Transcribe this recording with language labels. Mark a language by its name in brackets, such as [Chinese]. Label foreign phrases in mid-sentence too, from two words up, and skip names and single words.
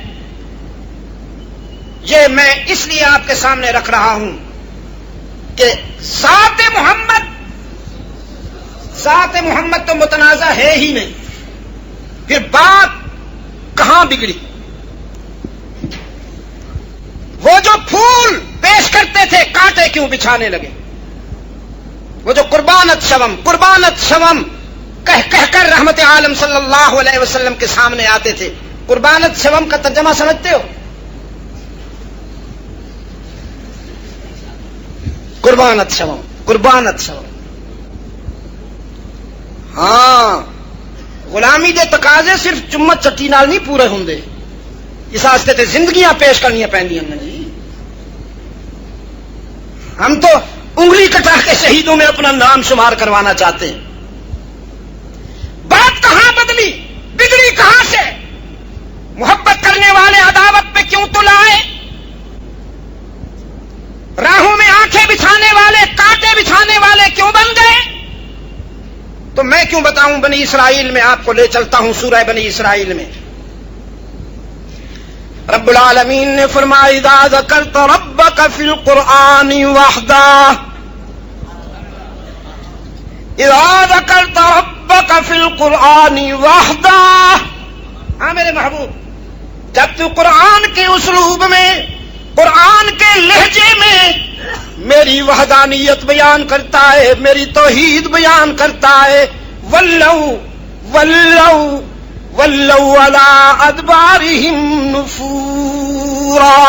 [Urdu] یہ میں اس لیے آپ کے سامنے رکھ رہا ہوں کہ ذات محمد تو متنازع ہے ہی نہیں. پھر بات کہاں بگڑی؟ وہ جو پھول پیش کرتے تھے کانٹے کیوں بچھانے لگے؟ وہ جو [Persian] قربانت شوم [Urdu] کہہ کر رحمت عالم [Arabic] صلی اللہ علیہ وسلم [Urdu] کے سامنے آتے تھے. [Persian] قربانت شوم [Urdu] کا ترجمہ سمجھتے ہو؟ [Persian] قربانت شوم. [Punjabi] ہاں، غلامی دے تقاضے صرف چمت چٹی نال نہیں پورے ہوندے، اس واسطے تے زندگیاں پیش کرنی پیندیاں نے جی. [Urdu] ہم تو انگلی کٹا کے شہیدوں میں اپنا نام شمار کروانا چاہتے ہیں. بات کہاں بدلی؟ بگڑی کہاں سے؟ محبت کرنے والے عداوت پہ کیوں تلائے؟ راہوں میں آنکھیں بچھانے والے، کانٹے بچھانے والے کیوں بن گئے؟ تو میں کیوں بتاؤں؟ بنی اسرائیل میں آپ کو لے چلتا ہوں. سورہ بنی اسرائیل میں رب العالمین نے فرمایا [Arabic] اذا ذکرت ربک فی القرآن وحدہ، اذا ذکرت ربک فی القرآن وحدہ. [Urdu] ہاں میرے محبوب، جب تو قرآن کے اسلوب میں، قرآن کے لہجے میں میری وحدانیت بیان کرتا ہے، میری توحید بیان کرتا ہے، [Arabic] ولوا علی ادبارہم نفورا.